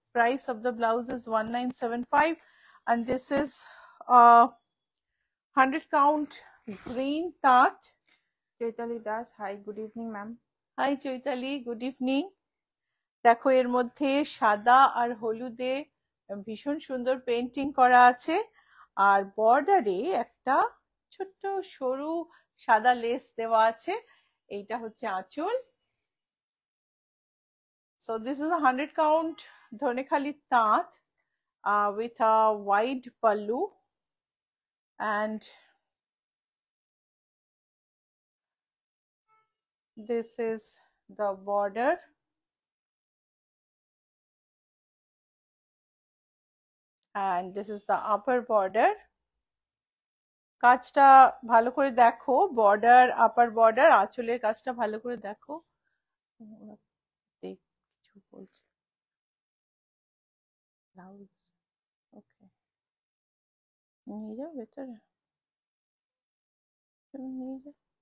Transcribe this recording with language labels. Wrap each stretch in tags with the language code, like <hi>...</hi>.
<en>Price of the blouse is 1975, and this is 100 count green taat. Chaitali Das, hi, good evening, ma'am. Hi Chaitali, good evening.</en> <bn>দেখো, এর মধ্যে সাদা আর হলুদে ভীষণ সুন্দর পেন্টিং করা আছে, আর বর্ডারে একটা ছোট্ট সরু সাদা লেস দেওয়া আছে। এইটা হচ্ছে আঁচল।</bn> <en>So this is a 100 count Dhonikhali Taat with a wide pallu, and this is the border. And this is the upper border.</en> <bn>কাজটা ভালো করে দেখো, বর্ডার, আপার বর্ডার, আঁচলের কাজটা ভালো করে দেখো। কিছু বলছে ব্লাউজ, ওকে, নিয়ে যাও ভেতরে, নিয়ে যাও।</bn>